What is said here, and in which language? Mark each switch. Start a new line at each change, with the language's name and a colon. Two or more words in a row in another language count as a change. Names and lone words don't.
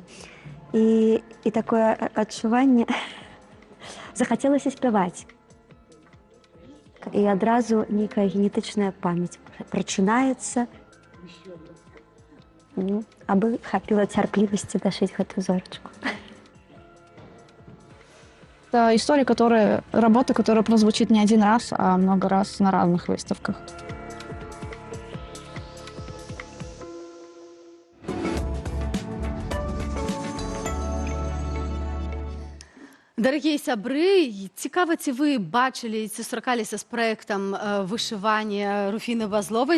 Belarusian: І такое адчуванне, захацелася спяваць. І адразу нейкая генетычная памяць прачынаецца, абы хапіла цярплівасці дашыць гэтую зорачку.
Russian: Это история, работа, которая прозвучит не один раз, а много раз на разных выставках.
Belarusian: Дарагія сябры, цікава, ці вы бачылі, ці сустракаліся з праектам вышывання Руфіны Вазловай?